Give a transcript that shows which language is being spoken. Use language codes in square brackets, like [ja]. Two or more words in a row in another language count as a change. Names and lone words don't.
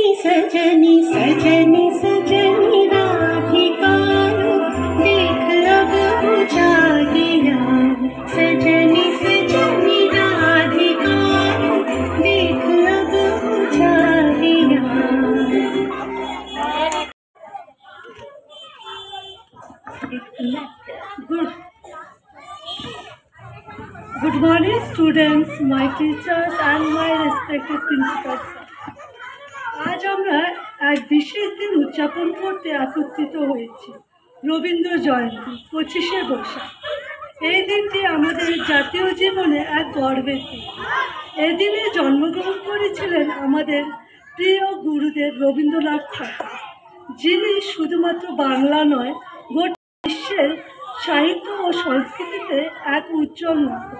[hi] सजनी सजनी सजनी सजनी राधिका देख बहु चालिया, सजनी सजनी राधिका देख बहु चालिया। [en] Good morning, students, my teachers and my respected principals. [bn] আজ আমরা এক বিশেষ দিন উদযাপন করতে একত্রিত হয়েছি, রবীন্দ্র জয়ন্তী 25শে বৈশাখ। এই দিনটি আমাদের জাতীয় জীবনে এক গর্বের দিন। এদিনে জন্মগ্রহণ করেছিলেন আমাদের প্রিয় গুরুদেব রবীন্দ্রনাথ ঠাকুর, যিনি শুধুমাত্র বাংলা নয় গোটা বিশ্বের সাহিত্য ও সংস্কৃতিতে এক উজ্জ্বল নক্ষত্র।